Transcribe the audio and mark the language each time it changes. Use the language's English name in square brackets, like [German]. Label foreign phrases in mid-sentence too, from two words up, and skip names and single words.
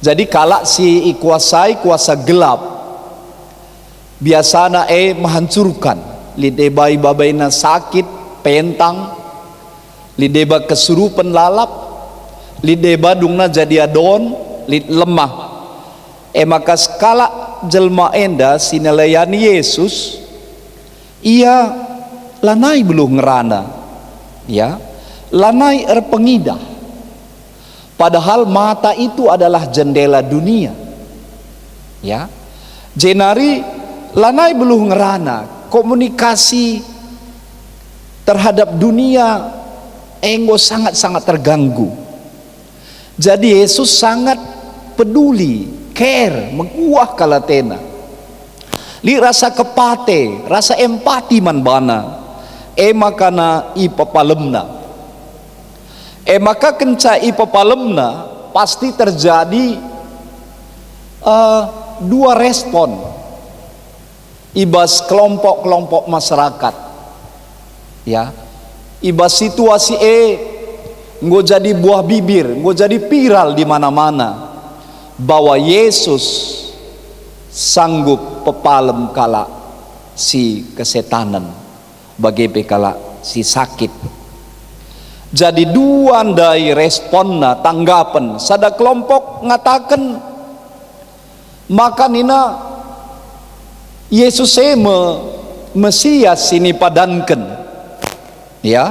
[Batak Karo] Jadi kalak si ikuasai kuasa gelap, biasana menghancurkan, lideba babaina sakit, pentang, lideba kesurupan lalap, lideba dungna jadi adon, lid lemah. Maka skala jelma enda sinalayani Yesus, ia lanai belum ngerana, ya, lanai erpengidah. [Indonesian] Padahal mata itu adalah jendela dunia, ya. [Batak Karo] Jenari lanai belum ngerana, [Indonesian] komunikasi terhadap dunia [Batak Karo] enggo [Indonesian] sangat-sangat terganggu. Jadi Yesus sangat peduli, care, [Batak Karo] menguah kalatena. Li rasa kepate, rasa empati man bana. Makana ipapalemna. [Indonesian] Maka [Batak Karo] kenca ipapalemna [Indonesian] pasti terjadi dua respon. [Batak Karo] Ibas kelompok-kelompok masyarakat, ya. Ibas situasi nggo jadi buah bibir, nggo jadi viral [Indonesian] di mana-mana bahwa Yesus sanggup [Batak Karo] pepalem kala si kesetanan bagi kala si sakit. Jadi dua andai responna tanggapan sada kelompok ngatakan maka nina Yesus Mesias ini padankan, ya.